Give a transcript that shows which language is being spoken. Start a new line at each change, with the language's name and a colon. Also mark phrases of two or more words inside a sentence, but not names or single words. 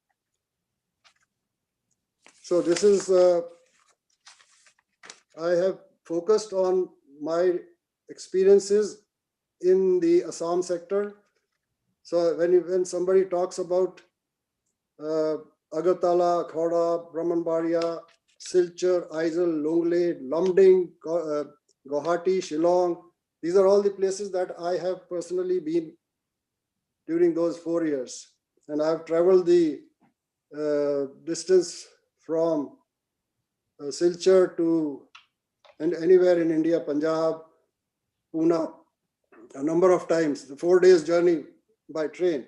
English: So this is, I have focused on my experiences in the Assam sector. So when somebody talks about Agartala, Khaura, Brahmanbaria, Silchar, Aizawl, Longley, Lumding, Guwahati, Shillong. These are all the places that I have personally been during those 4 years. And I've traveled the distance from Silchar to and anywhere in India, Punjab, Pune, a number of times, the 4 days journey by train.